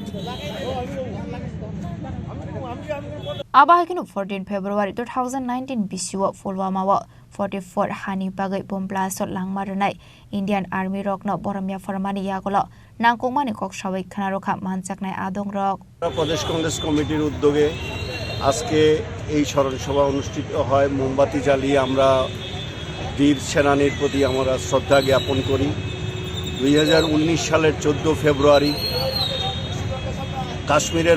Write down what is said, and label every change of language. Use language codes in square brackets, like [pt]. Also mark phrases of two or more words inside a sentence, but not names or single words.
[trp] Abahikinu 14 February 2019 Bisiwa Pulwama 44 Hani Bagai [en] Bom Blast [trp] Langmaranai Indian Army Rokno Boromia Farmani Yagola Nangkongmani Kok Shawai Khanarokha Manchaknai Adong Rok [bn] প্রদেশ কংগ্রেস কমিটির উদ্যোগে আজকে এই স্মরণ সভা অনুষ্ঠিত হয় মোমবাতি জ্বালিয়ে আমরা বীর সেনানীর প্রতি আমরা শ্রদ্ধা জ্ঞাপন করি 2019 সালের 14 ফেব্রুয়ারি কাশ্মীরের